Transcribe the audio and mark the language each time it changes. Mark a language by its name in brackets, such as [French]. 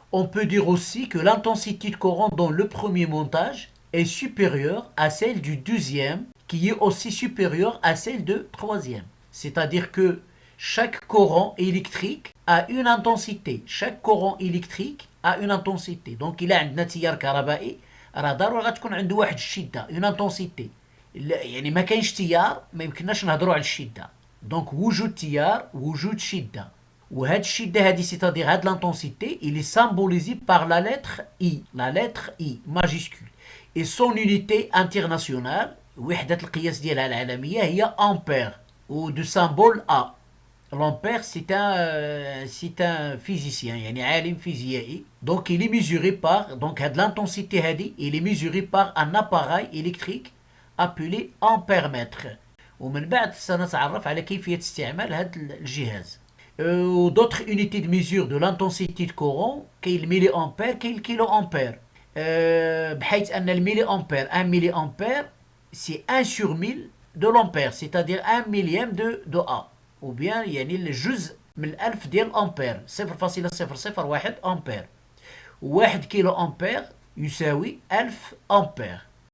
[French] On peut dire aussi que l'intensité de courant dans le premier montage est supérieure à celle du deuxième, qui est aussi supérieure à celle du troisième. C'est-à-dire que chaque courant électrique a une intensité. Chaque courant électrique a une intensité. Donc il a [Arabic] عندنا تيار كهربائي راه ضروري غتكون عنده واحد الشدة, [French] une intensité. [Arabic] يعني ما كاينش تيار ما يمكنناش نهضروا على الشدة. Donc وجود تيار وجود شدة. وهذا الشدة هذه [French] c'est-à-dire [Arabic] هذه [French] l'intensité il est symbolisé par la lettre I majuscule et son unité internationale [Arabic] وحدة القياس ديالها العالمية هي [French] ampère ou de symbole A. L'ampère c'est un physicien [Arabic] يعني عالم فيزيائي [French] donc il est mesuré par donc [Arabic] هاد [French] l'intensité [Arabic] هذه [French] il est mesuré par un appareil électrique appelé ampèremètre [Arabic] ومن بعد سنتعرف على كيفية استعمال هذا الجهاز. [French] D'autres unités de mesure de l'intensité de courant [Arabic] كاين الميلي امبير كاين الكيلو امبير بحيث ان الميلي امبير 1 ميلي امبير [French] c'est 1 sur 1000 de l'ampère c'est-à-dire 1 millième de A ou bien [Arabic] يعني الجزء من الألف ديال أمبير 0.001 أمبير. 1 كيلو أمبير يساوي 1000 أمبير.